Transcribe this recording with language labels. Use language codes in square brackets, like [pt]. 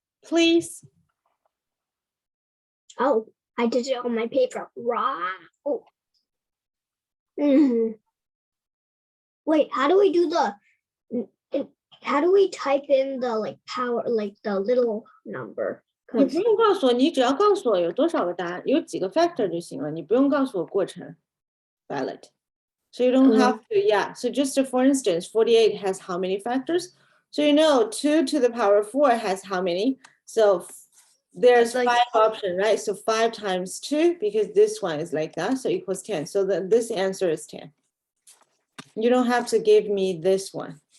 [en] Please. Oh, I did it on my paper. Wow. Mhm. Wait, how do we do how do we type in the like power, like the little number? [zh] 你不用告诉我，你只要告诉我有多少个答案，有几个 factor 就行了，你不用告诉我过程 Violet. [en] So you don't have to, yeah. So just for instance, 48 has how many factors? So you know 2 to the power 4 has how many? So there's Like- 5 options, right? So 5 times 2, because this one is like that, so equals 10. So this answer is 10. You don't have to give me this one.